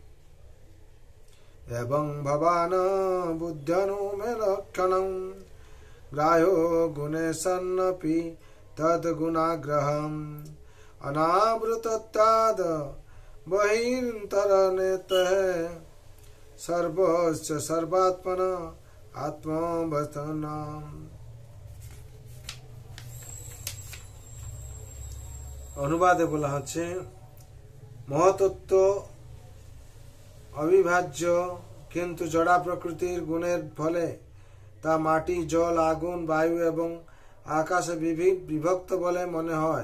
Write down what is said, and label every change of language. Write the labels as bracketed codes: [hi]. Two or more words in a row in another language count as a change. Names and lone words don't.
[sa] एवं भवान् बुद्ध्यनुमेय लक्षणं ग्राह्यो गुणे सन्नपि तद्गुणाग्रहम् अनावृतत्वाद् बहिर्तरन्ते सर्वस्य सर्वात्मन आत्मवन्तनः। [bn] অনুবাদে বলা হচ্ছে, মহতত্ত্ব অবিভাজ্য, কিন্তু জড়া প্রকৃতির গুণের ফলে তা মাটি, জল, আগুন, বায়ু এবং আকাশে বিভক্ত বলে মনে হয়।